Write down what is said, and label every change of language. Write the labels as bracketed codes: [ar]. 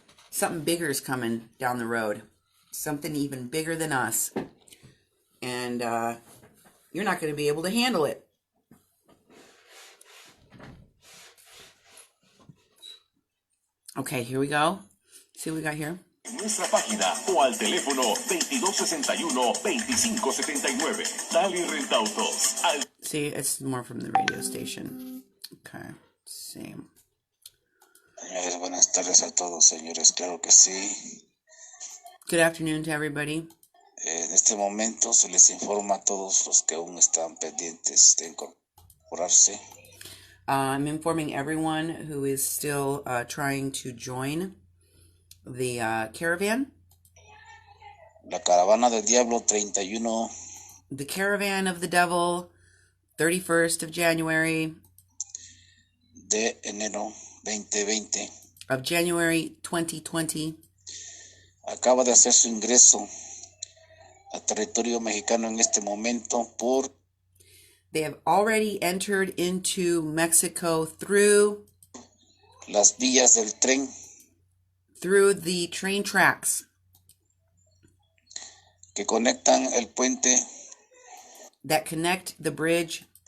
[en] Something bigger is coming down the road. Something even bigger than us. And you're not going to be able to handle it. Okay, here we go. See what we got here? [es] Nuestra página o al teléfono 2261-2579. Dali Rentautos. [en] See, it's more from the radio station. Okay, see. [es] Señores, buenas tardes a todos, señores, claro que sí. [en] Good afternoon to everybody. [es] En este momento se les informa a todos los que aún están pendientes de incorporarse. [en] I'm informing everyone who is still trying to join the caravan. [es] La caravana del diablo 31. [en] The caravan of the devil, 31st of January. [es] De enero 2020. [en] Of January 2020. [es] Acaba de hacer su ingreso a territorio mexicano en este momento por... [en] They have already entered into Mexico through [es] las vías del tren. [en] Through the train tracks. [es] Que conectan el puente. [en] That connect the bridge.